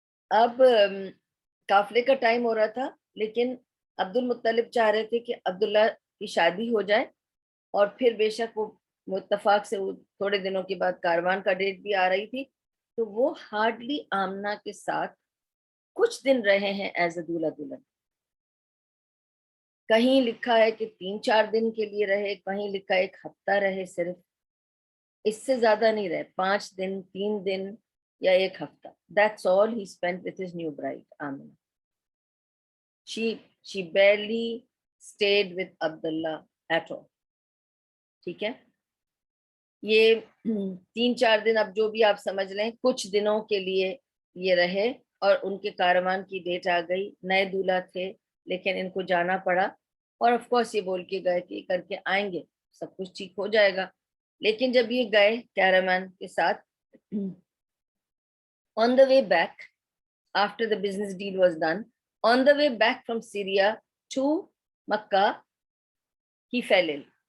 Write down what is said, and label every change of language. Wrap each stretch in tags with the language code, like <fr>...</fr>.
<ur>اب قافلے کا ٹائم ہو رہا تھا، لیکن عبد المطلب چاہ رہے تھے کہ عبداللہ کی شادی ہو جائے، اور پھر بے شک وہ اتفاق سے وہ تھوڑے دنوں کے بعد کاروان کا ڈیٹ بھی آ رہی تھی، تو وہ ہارڈلی آمنہ کے ساتھ کچھ دن رہے ہیں ایز اے دولہا دلہن. کہیں لکھا ہے کہ 3-4 دن کے لیے رہے، کہیں لکھا ہے 1 ہفتہ رہے، صرف اس سے زیادہ نہیں رہے، 5 دن، 3 دن یا 1 ہفتہ.</ur> <en>That's all he spent with his new bride, Amina. She barely stayed with Abdullah at all.</en> <ur>ٹھیک ہے، یہ 3-4 دن، اب جو بھی آپ سمجھ لیں، کچھ دنوں کے لیے یہ رہے، اور ان کے کاروان کی ڈیٹ آ گئی. نئے دولہا تھے لیکن ان کو جانا پڑا، اور آف کورس یہ بول کے گئے کہ کر کے آئیں گے، سب کچھ ٹھیک ہو جائے گا. لیکن جب یہ گئے کیراوان کے ساتھ،</ur> <en>on the way back after the business deal was done, on the way back from Syria to Makkah, he fell ill.</en>